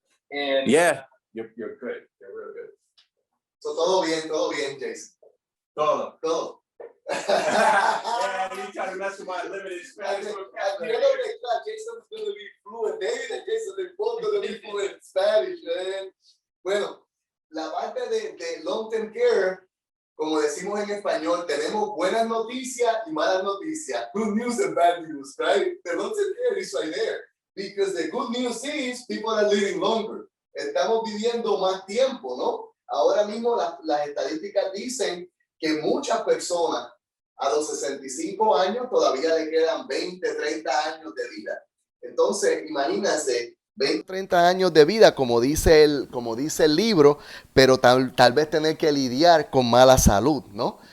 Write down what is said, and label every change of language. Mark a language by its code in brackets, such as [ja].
[en] And yeah, you're good. You're real good. [es] So todo bien, Jason. Todo. [en] Yeah, you trying to mess with my limited Spanish vocabulary. Jason's going to be fluent. David and Jason, they're both going to be fluent in Spanish, man. [es] Bueno, la parte de long-term care, como decimos en español, tenemos buenas noticias y malas noticias. [en] Good news and bad news, right? The long-term care is right there. Because the good news is people are living longer. [es] Estamos viviendo más tiempo, ¿no? Ahora mismo las estadísticas dicen que muchas personas a los 65 años todavía le quedan 20, 30 años de vida. Entonces, imagínense, 20, 30 años de vida, como dice el libro, pero tal vez tener que lidiar con mala salud, ¿no?